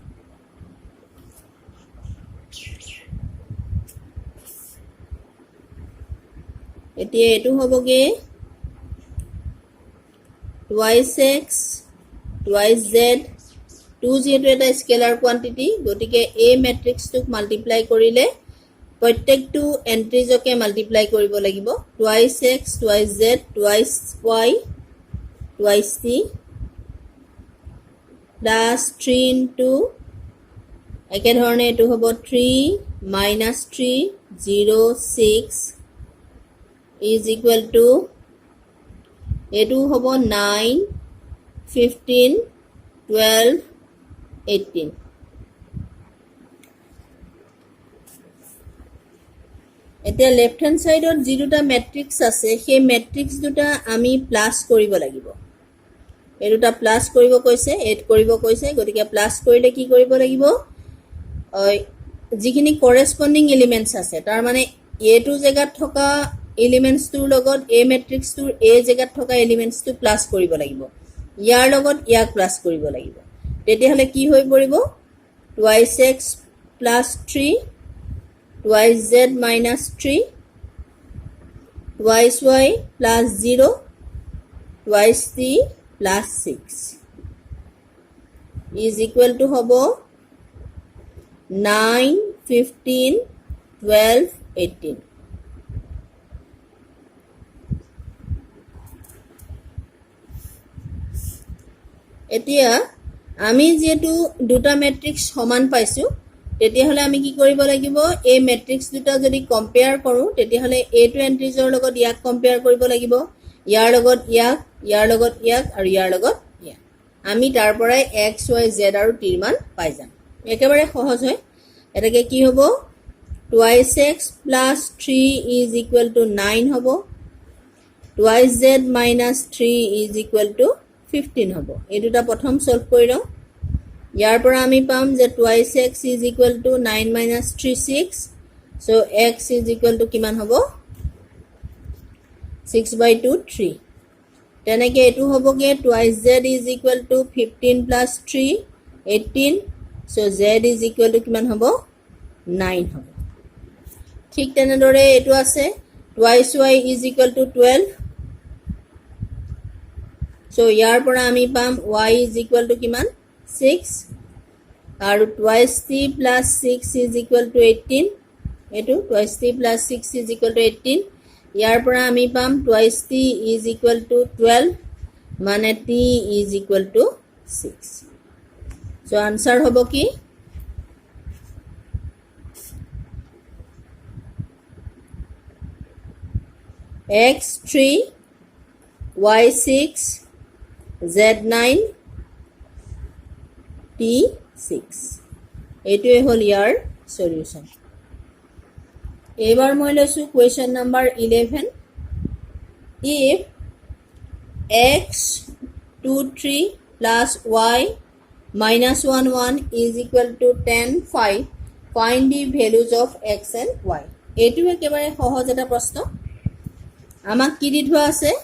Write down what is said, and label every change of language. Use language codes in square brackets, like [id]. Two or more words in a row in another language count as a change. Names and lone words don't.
[as] এতিয়া এটো হবগে [en] twice x twice z [as] 2 যেটো এটা [en] scalar quantity [as] গটিকে a ম্যাট্ৰিক্স টুক মাল্টিপ্লাই কৰিলে প্ৰত্যেকটো এন্ট্ৰিজকে মাল্টিপ্লাই কৰিব লাগিব [en] twice x twice z twice y twice t plus 3 into [as] একে ধৰণে এটো হ'ব [en] 3 minus 3 [as] 0 6 [en] is equal to [as] এটো হ'ব 9 15 12 18. এতিয়া [en] left hand side [as] যি দুটা ম্যাট্ৰিক্স আছে সেই ম্যাট্ৰিক্স দুটা আমি প্লাস কৰিব লাগিব এই দুটা প্লাস কৰিব কৈছে এড কৰিব কৈছে গতিকে প্লাস কৰিলে কি কৰিব লাগিব যিখিনি [en] corresponding elements [as] আছে তাৰ মানে এ টু জায়গাত থকা এলিমেন্টস টোৰ লগত এ ম্যাট্ৰিক্স টোৰ এ জায়গাত থকা এলিমেন্টস টো প্লাস কৰিব লাগিব ইয়াৰ লগত ইয়াক প্লাস কৰিব লাগিব তেতিয়াহলে কি হৈ পৰিব [en] twice x plus 3 twice z minus 3 twice y plus 0 twice t plus 6 is equal to [as] hobo 9 15 12 18. এতিয়া আমি যেটো দুটা ম্যাট্ৰিক্স সমান পাইছো তেতিয়াহলে আমি কি কৰিব লাগিব এই ম্যাট্ৰিক্স দুটা যদি কম্পেয়াৰ কৰো তেতিয়াহলে এ টু এন্ট্ৰিজৰ লগত ইয়াক কম্পেয়াৰ কৰিব লাগিব ইয়াৰ লগত ইয়াক ইয়াৰ লগত ইয়াক আৰু ইয়াৰ লগত ইয়াক আমি তাৰ পৰাই x y z আৰু t ৰ মান পাই যাম একেবাৰে সহজ হয় এটাকে কি হ'ব [en] twice x plus 3 is equal to 9 [as] হ'ব [en] twice z minus 3 is equal to 15 [as] হ'ব এই দুটা প্ৰথম সলভ কৰি লওঁ ইয়াৰ পৰা আমি পাম যে [en] twice x is equal to 9 minus 3 6 so x is equal to [as] কিমান হ'ব [en] 6/2 3 [as] তেনেকে এটো হ'বগে [en] twice z is equal to 15 plus 3 18 so z is equal to [as] কিমান হ'ব 9 হ'ব ঠিক তেনেদৰে এটো আছে [en] twice y is equal to 12 so [as] ইয়াৰ পৰা আমি পাম [en] y is equal to [as] কিমান 6 আৰু [en] twice t plus 6 is equal to 18 এটো twice t plus 6 is equal to 18 [as] ইয়াৰ পৰা আমি পাম [en] twice t is equal to 12 মানে t is equal to 6 so answer [as] হ'ব কি [en] x3 [as] y6 z9 t6 এটোৱে হল ইয়াৰ সলিউশন এবাৰ মই লৈছো কোৱেশ্চন [en] নম্বৰ 11 if x 2 3 plus y minus 1 1 is equal to 10 5 find the values of x and y [as] এটো একেবাৰে সহজ এটা প্ৰশ্ন আমাক কি দি থোৱা আছে